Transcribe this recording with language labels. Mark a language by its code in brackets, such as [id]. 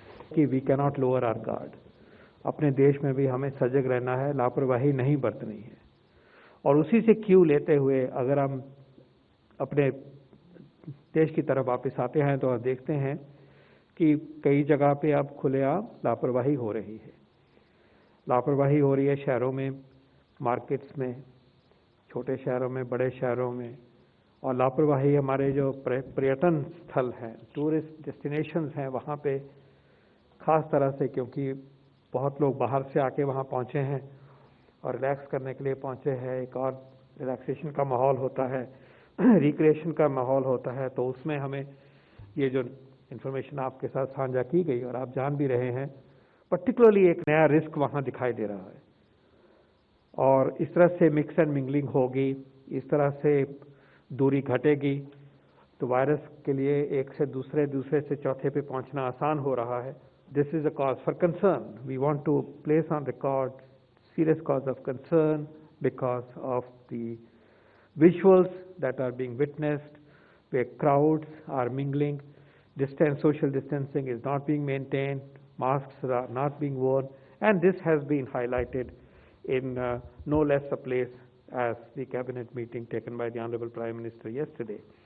[en] We cannot lower our guard. [hi] अपने देश में भी हमें सजग रहना है, लापरवाही नहीं बरतनी है। और उसी से क्यू लेते हुए अगर हम अपने देश की तरफ वापस आते हैं तो देखते हैं कि कई जगह पे अब खुलेआम लापरवाही हो रही है। लापरवाही हो रही है शहरों में, मार्केट्स में, छोटे शहरों में, बड़े शहरों में, और लापरवाही हमारे जो पर्यटन स्थल हैं, टूरिस्ट डेस्टिनेशंस हैं, वहाँ पे खास तरह से, क्योंकि बहुत लोग बाहर से आके वहाँ पहुँचे हैं और रिलैक्स करने के लिए पहुँचे हैं, एक और रिलैक्सेशन का माहौल होता है, रिक्रिएशन का माहौल होता है, तो उसमें हमें ये जो इन्फॉर्मेशन आपके साथ साझा की गई और आप जान भी रहे हैं, पर्टिकुलरली एक नया रिस्क वहाँ दिखाई दे रहा है। और इस तरह से [en] mix and mingling [hi] होगी, इस तरह से दूरी घटेगी, तो वायरस के लिए एक से दूसरे से चौथे पे पहुंचना आसान हो रहा है। [en] This is a cause for concern. We want to place on record serious cause of concern because of the visuals that are being witnessed, where crowds are mingling, social distancing is not being maintained, masks are not being worn, and this has been highlighted in no less a place as the cabinet meeting taken by the Honorable Prime Minister yesterday.